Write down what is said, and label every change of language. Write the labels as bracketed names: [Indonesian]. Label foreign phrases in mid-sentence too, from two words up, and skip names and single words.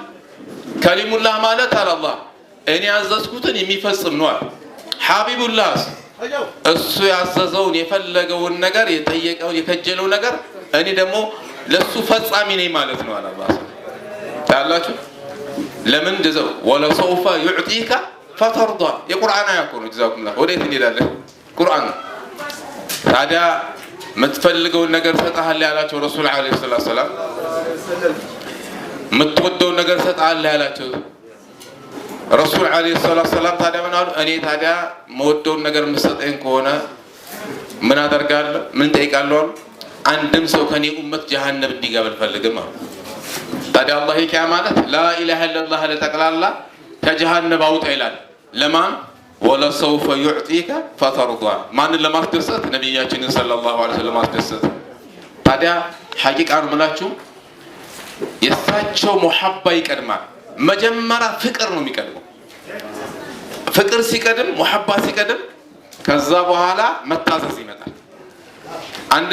[Amharic] ከሊሙላህ ማለት አለ አላህ እኔ ያዘዝኩትን የሚፈጽም ነው አለ። ሐቢቡላህ እሱ ያዘዘውን የፈለገውን ነገር የጠየቀውን የከጀለው ነገር እኔ ደግሞ ለሱ ፈጻሚ ነኝ ማለት ነው አለ አላህ። ታላችሁ ለምን እንደዛው [Arabic] ولسوف يعطيك فترضى [Amharic] የቁርአን አያ እኮ ነው። [Arabic] جزاكم الله [Amharic] ወዴት እንሄዳለን? ቁርአን ታዲያ የምትፈልገውን ነገር ሰጣሃል ያላቸው ረሱል [Arabic] عليه السلام [Amharic] የምትወደውን ነገር ሰጣሃል ያላቸው ረሱል [Arabic] عليه السلام [Amharic] ታዲያ ምን አሉ? እኔ ታዲያ የምወደውን ነገር የምትሰጠኝ ከሆነ ምን አደርጋለሁ? ምን ጠይቃለሁ? አንድም ሰው ከኔ ኡመት ጀሃነም እንዲገባ አልፈልግም አሉ። ታዲያ አላህ ይኪያ ማለት [Arabic] لا إله إلا الله [Amharic] ለጠቅላላ ከጀሃነም አውጣ ይላል። ለማን? [Arabic] ولسوف يعطيك فترضى [Amharic] ማንን ለማስደሰት? ነብያችንን [Arabic] صلى الله عليه وسلم [Amharic] ማስደሰት። ታዲያ ሐቂቃ ነው የምላችሁ የእሳቸው ሙሐባ ይቀድማል። መጀመሪያ ፍቅር ነው የሚቀድመው። ፍቅር ሲቀድም ሙሐባ ሲቀድም ከዛ በኋላ መታዘዝ ይመጣል። አንድ